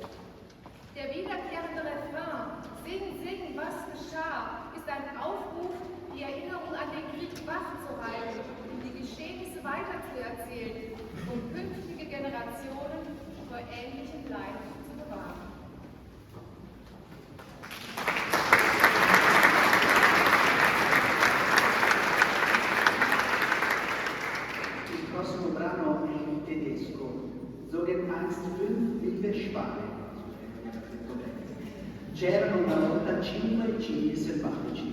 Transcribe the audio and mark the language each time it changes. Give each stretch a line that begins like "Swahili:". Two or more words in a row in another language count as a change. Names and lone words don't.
German: Der wiederkehrende Refrain, sing, sing, was geschah, ist ein Aufruf, die Erinnerung an den Krieg wachzuhalten und die Geschehnisse weiterzuerzählen, um künftige Generationen vor ähnlichem Leid zu bewahren.
Italian: Il prossimo brano è in tedesco,
German: Zogen Angst 5 Wilde Spade.
Italian: C'erano una volta 5 cigni selvatici.